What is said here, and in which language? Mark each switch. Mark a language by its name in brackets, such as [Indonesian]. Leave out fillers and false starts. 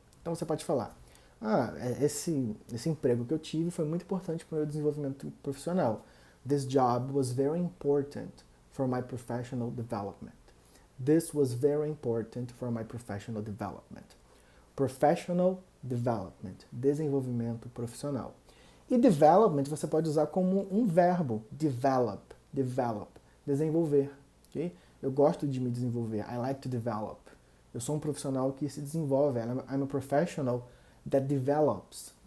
[Portuguese] Então você pode falar, esse emprego que eu tive foi muito importante para o meu desenvolvimento profissional. [English] This job was very important for my professional development. This was very important for my professional development. Professional development, desenvolvimento profissional. [Portuguese] E development você pode usar como um verbo, develop, desenvolver. Okay? Eu gosto de me desenvolver, [English] I like to develop. [Portuguese] Eu sou um profissional que se desenvolve, [English] I'm a professional that develops.